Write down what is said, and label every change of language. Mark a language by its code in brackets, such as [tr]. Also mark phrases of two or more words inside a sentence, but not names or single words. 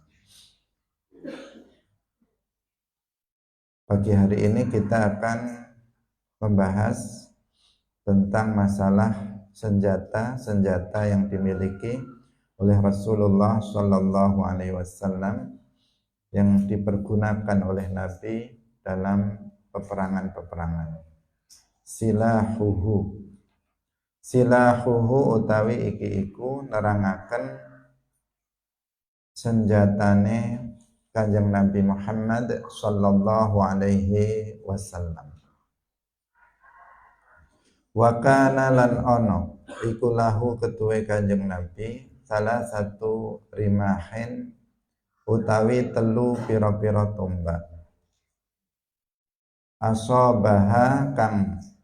[id] Pagi hari ini kita akan membahas tentang masalah senjata-senjata yang dimiliki oleh Rasulullah [ar] Sallallahu Alaihi Wasallam, [id] yang dipergunakan oleh Nabi dalam peperangan-peperangan. [jv] Silahuhu utawi iki iku nerangaken senjatane Kanjeng Nabi Muhammad [ar] sallallahu alaihi wasallam. Wa kana [jv] lan ono iku lahu ketuwe Kanjeng Nabi salah satu rimahin utawi telu pira-pira tombak. Asabaha kang